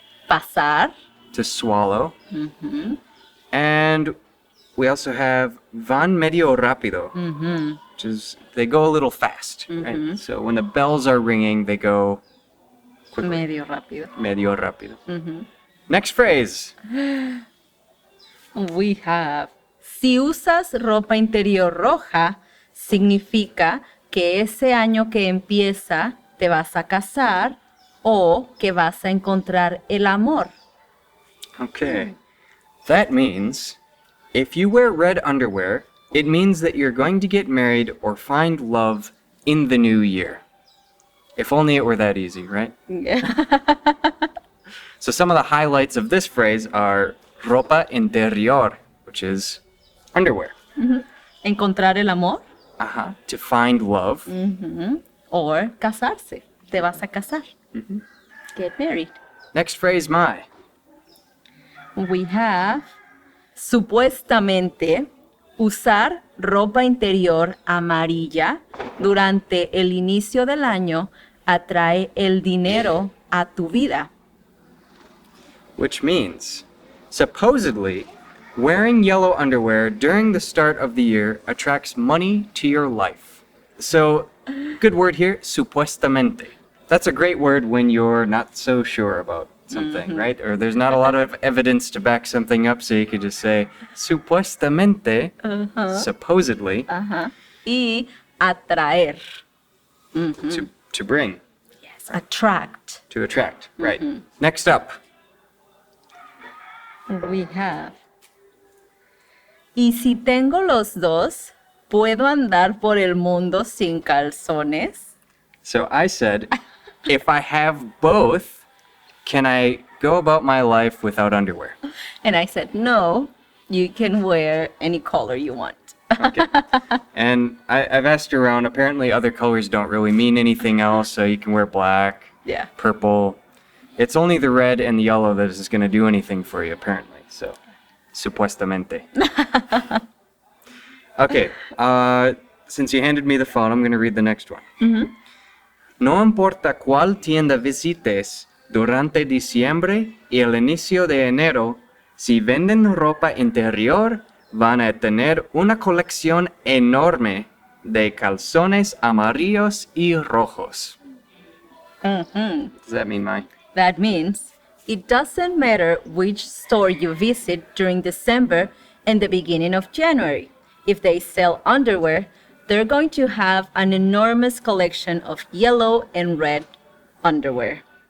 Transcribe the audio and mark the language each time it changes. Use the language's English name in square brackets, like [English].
[Spanish] Pasar. [English] to swallow, and we also have [Spanish] van medio rápido, [English] which is they go a little fast, right? So when the bells are ringing, they go quickly. [Spanish] Medio rápido. Medio rápido. [English] Next phrase. We have, [Spanish] si usas ropa interior roja, significa que ese año que empieza te vas a casar o que vas a encontrar el amor. [English] Okay. That means if you wear red underwear, it means that you're going to get married or find love in the new year. If only it were that easy, right? So some of the highlights of this phrase are ropa interior, which is underwear. [Spanish] Encontrar el amor [English] To find love. [Spanish] or casarse. Te vas a casar. [English] Get married. Next phrase, Mai. We have, supuestamente, [Spanish] Usar ropa interior amarilla durante el inicio del año atrae el dinero a tu vida. [English] Which means, supposedly, wearing yellow underwear during the start of the year attracts money to your life. So, good word here, supuestamente. That's a great word when you're not so sure about something, right? Or there's not a lot of evidence to back something up, so you could just say, supuestamente, supposedly, [Spanish] Y atraer. [English] to bring, Yes, attract. to attract, right? Next up, We have. [Spanish] Y si tengo los dos, ¿puedo andar por el mundo sin calzones? [English] so I said, if I have both, can I go about my life without underwear? And I said, no, you can wear any color you want. Okay. And I've asked around. Apparently, other colors don't really mean anything else, so you can wear black, Yeah. purple. It's only the red and the yellow that is going to do anything for you, apparently. So, supuestamente. Okay. Since you handed me the phone, I'm going to read the next one. [Spanish] No importa cuál tienda visites durante diciembre y el inicio de enero, si venden ropa interior, van a tener una colección enorme de calzones amarillos y rojos. [English] What does that mean, Mai? That means it doesn't matter which store you visit during December and the beginning of January. If they sell underwear, they're going to have an enormous collection of yellow and red underwear.